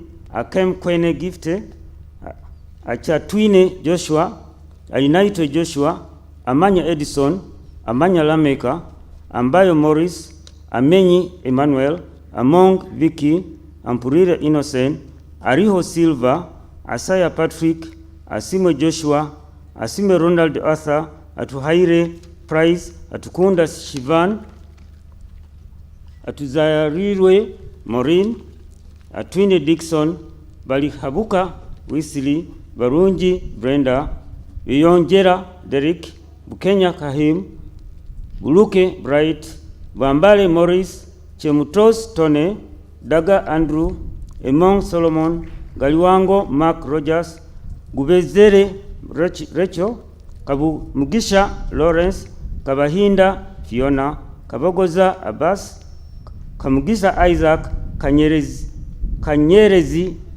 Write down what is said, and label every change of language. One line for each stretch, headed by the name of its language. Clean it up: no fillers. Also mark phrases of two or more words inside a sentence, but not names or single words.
English: Akem Kwene Gifte, Achatwine Joshua, Ainaito Joshua, Amanya Edison, Amanya Lameka, Ambayo Morris, Amenyi Emmanuel, Among Vicky, Ampurire Innocent, Ariho Silva, Asaya Patrick, Asimo Joshua, Asime Ronald Arthur, Atuhaire Price, Atukunda Shivan, Atuzayarirwe Maureen, Atwine Dixon, Balihabuka Wesley, Barunji Brenda, Yonjera Derek, Bukenya Kahim, Buluke Bright, Bambale Morris, Chemutos Tone, Daga Andrew, Emong Solomon, Galiwango Mark Rogers, Gubezere Rachel, Kabu Mugisha Lawrence, Kabahinda Fiona, Kabagoza Abbas, Kamugisha Isaac, Kanyerezi